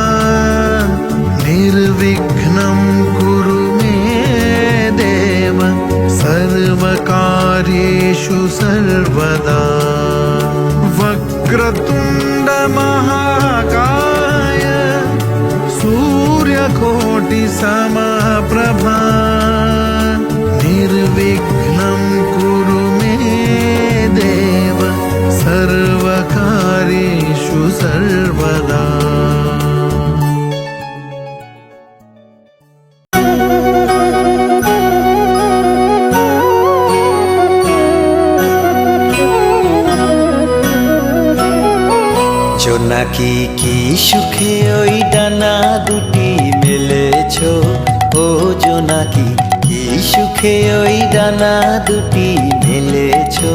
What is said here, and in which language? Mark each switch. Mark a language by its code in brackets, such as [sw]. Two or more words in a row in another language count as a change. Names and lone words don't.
[sa] निर्विघ्नं कुरु मे देव सर्वकार्येषु सर्वदा वक्रतुण्ड महाकाय सूर्यकोटि समप्रभा निर्विघ्नं कुरु मे देव सर्वकार्येषु सर्वदा [bn] জোনাকি কি সুখে ওই ডানা দুটি মেলেছো, ও জোনাকি কি সুখে ওই ডানা দুটি মেলেছো।